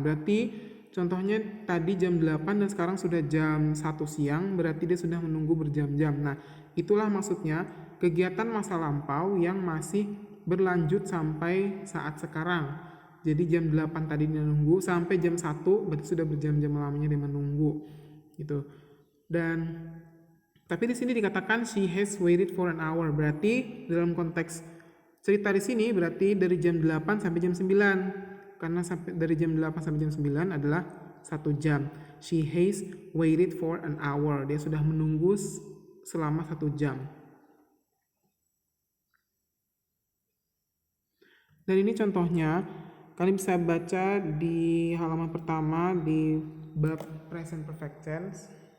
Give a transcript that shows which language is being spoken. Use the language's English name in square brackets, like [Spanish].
[Indonesian] Berarti contohnya tadi jam 8 dan sekarang sudah jam 1 siang, berarti dia sudah menunggu berjam-jam. Nah, itulah maksudnya kegiatan masa lampau yang masih berlanjut sampai saat sekarang. Jadi jam 8 tadi dia menunggu sampai jam 1, berarti sudah berjam-jam lamanya dia menunggu. Gitu. Dan tapi di sini dikatakan [English] she has waited for an hour. [Indonesian] Berarti dalam konteks cerita di sini berarti dari jam 8 sampai jam 9. Karena dari jam 8 sampai jam 9 adalah 1 jam. [English] She has waited for an hour. [Indonesian] Dia sudah menunggu selama 1 jam. Dan ini contohnya, kalian bisa baca di halaman pertama di bab present perfect tense.